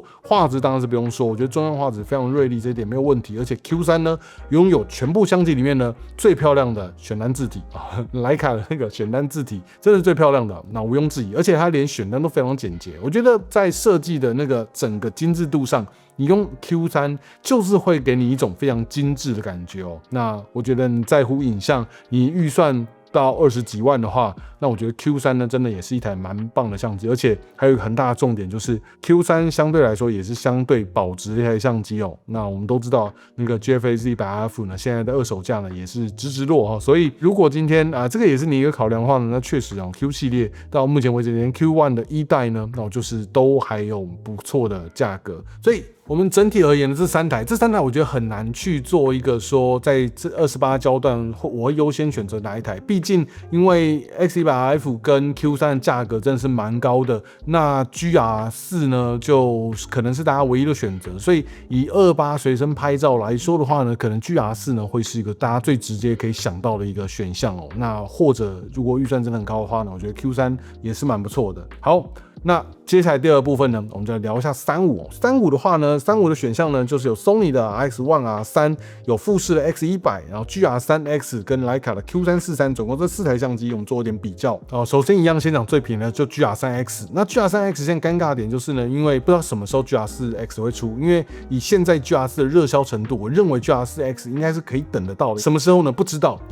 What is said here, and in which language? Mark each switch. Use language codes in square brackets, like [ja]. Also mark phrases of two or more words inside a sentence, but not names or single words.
[zh] 畫質當然是不用說，我覺得中央畫質非常銳利，這一點沒有問題。而且 Q3 呢，擁有全部相機裡面呢最漂亮的選單字體啊，徠卡的那個選單字體真的是最漂亮的，那毋庸置疑。而且它連選單都非常簡潔，我覺得在設計的那個整個精緻度上，你用 Q3 就是會給你一種非常精緻的感覺哦。那我覺得你在乎影像，你預算到20幾萬的話，那我覺得 Q3 呢真的也是一台蠻棒的相機，而且還有一個很大的重點就是 Q3 相對來說也是相對保值的一台相機哦。那我們都知道那個 GFX 100F 呢，現在的二手價呢也是直落哈，所以如果今天這個也是你一個考量的話呢，那確實啊 Q 系列到目前為止連 Q1 的一代呢，那就是都還有不錯的價格，所以我們整體而言的這三台我覺得很難去做一個說在這28焦段我會優先選擇哪一台，畢竟因為 X100F 跟 Q3 的價格真的是蠻高的，那 GR4 呢就可能是大家唯一的選擇，所以以28隨身拍照來說的話呢，可能 GR4 呢會是一個大家最直接可以想到的一個選項哦。那或者如果預算真的很高的話呢，我覺得 Q3 也是蠻不錯的。好，那接下來第二部分呢，我們就來聊一下35。35的話呢，35的選項呢，就是有 Sony 的 RX1R3，有富士的 X100，然後 GR3X 跟徠卡的 Q343，總共這4台相機，我們做一點比較。首先一樣，先講最便宜的，就 GR3X。那 GR3X 現在尷尬的點就是呢，因為不知道什麼時候 GR4X 會出，因為以現在 GR4 的熱銷程度，我認為 GR4X 應該是可以等得到的。什麼時候呢？不知道。